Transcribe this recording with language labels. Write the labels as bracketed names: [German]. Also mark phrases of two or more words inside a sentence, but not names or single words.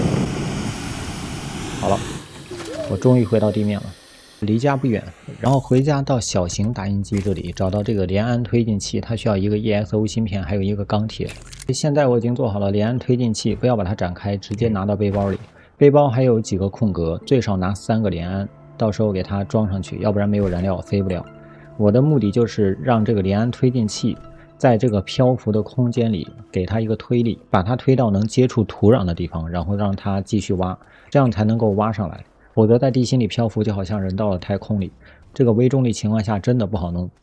[Chinese] 好了，我終於回到地面了，離家不遠。然後回家到小型打印機這裡找到這個聯氨推進器，它需要一個 ESO 芯片，還有一個鋼鐵。現在我已經做好了聯氨推進器，不要把它展開，直接拿到背包裡。背包還有幾個空格，最少拿3個聯氨，到時候給它裝上去，要不然沒有燃料飛不了。我的目的就是讓這個聯氨推進器在這個漂浮的空間裡給它一個推力，把它推到能接觸土壤的地方，然後讓它繼續挖，這樣才能夠挖上來。否則在地心裡漂浮就好像人到了太空裡，這個微重力情況下真的不好弄。